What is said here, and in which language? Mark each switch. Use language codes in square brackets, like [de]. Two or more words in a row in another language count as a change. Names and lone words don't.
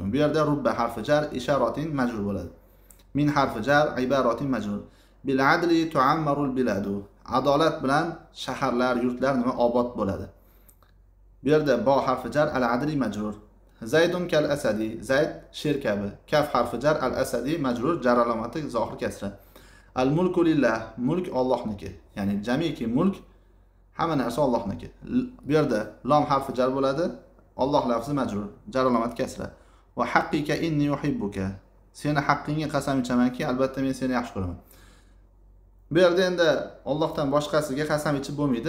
[uz] Bu yerda rubba harfi jar, isharatin majrur bo'ladi. Min harfi jar, ibaratin majrur. [ar] بالعدل تعمر البلاد. [uz] Adolat bilan shaharlar, yurtlar nima obod bo'ladi. Bu yerda bo harfi jar, al adli majrur. [ar] زيد كالأسد, [uz] Zayd sher kabi. Kaf harfi jar, al asadi majrur, jar alomati zohir kasra. [ar] الملك لله, [uz] mulk Allohniki. Ya'ni jamiki mulk hamma narsa Allohniki. Bu yerda lom harfi jar bo'ladi, Alloh lafzi majrur, jar alomati kasra. [ar] وحقك إني يحبك. [uz] Seni haqqingga qasam ichamanki, albatta men seni yaxshi ko'raman. Bu yerda endi Allohdan boshqasiga qasam ichib bo'lmaydi.